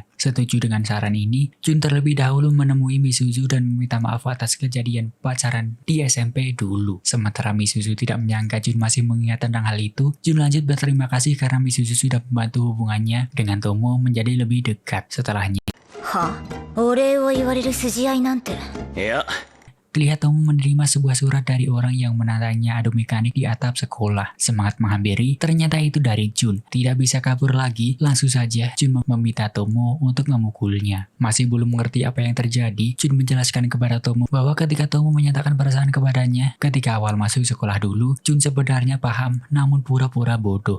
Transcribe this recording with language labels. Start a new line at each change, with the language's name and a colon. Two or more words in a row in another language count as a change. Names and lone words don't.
Indonesian: Setuju dengan saran ini, Jun terlebih dahulu menemui Misuzu dan meminta maaf atas kejadian pacaran di SMP dulu. Sementara Misuzu tidak menyangka Jun masih mengingat tentang hal itu, Jun lanjut berterima kasih karena Misuzu sudah membantu hubungannya dengan Tomo menjadi lebih dekat. Setelahnya,
Japanese: はあ、お礼を言われる筋合いなんて。いや、
Indonesian: terlihat Tomo menerima sebuah surat dari orang yang menantangnya adu mekanik di atap sekolah. Semangat menghampiri, ternyata itu dari Jun. Tidak bisa kabur lagi, langsung saja Jun meminta Tomo untuk memukulnya. Masih belum mengerti apa yang terjadi, Jun menjelaskan kepada Tomo bahwa ketika Tomo menyatakan perasaan kepadanya, ketika awal masuk sekolah dulu, Jun sebenarnya paham, namun pura-pura bodoh.